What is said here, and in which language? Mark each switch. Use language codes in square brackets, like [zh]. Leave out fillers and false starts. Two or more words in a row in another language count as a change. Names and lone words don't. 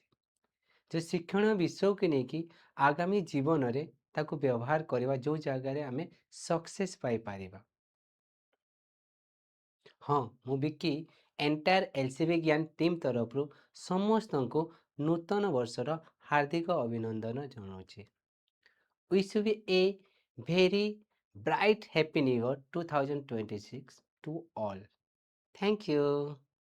[or] ଯେ ଶିକ୍ଷଣୀୟ ବିଷୟକୁ ନେଇକି ଆଗାମୀ ଜୀବନରେ ତାକୁ ବ୍ୟବହାର କରିବା, ଯେଉଁ ଜାଗାରେ ଆମେ ସକ୍ସେସ୍ ପାଇପାରିବା। ହଁ, ମୁଁ ବିକି ଏଣ୍ଟାୟାର LCB ଜ୍ଞାନ ଟିମ୍ ତରଫରୁ ସମସ୍ତଙ୍କୁ ନୂତନ ବର୍ଷର ହାର୍ଦ୍ଦିକ ଅଭିନନ୍ଦନ ଜଣାଉଛି। [en] Wish you a very bright happy new year 2026 to all. Thank you.